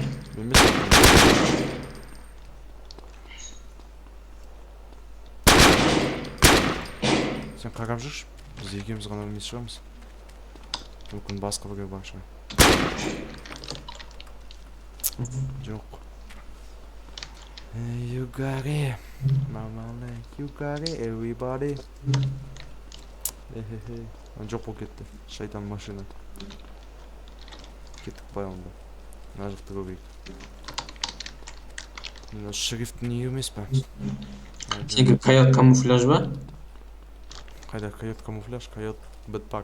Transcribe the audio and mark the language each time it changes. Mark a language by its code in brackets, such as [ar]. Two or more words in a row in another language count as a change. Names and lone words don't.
[kk] Білмейсің. Сен қарап жүрші. Біз екеуміз ғана білмей шығамыз. Мүмкін басқа біреу бар шығар. Жоқ. [en] You got it. Mama like you got it, everybody. [kk] Жоқ болып кетті. Шайтан машина. Кеттік бай онда. Мына жақты көрейік. Мына шрифтің не емес па? Сенікі койот камуфляж ба? Қайда койот камуфляж, койот бэтпак.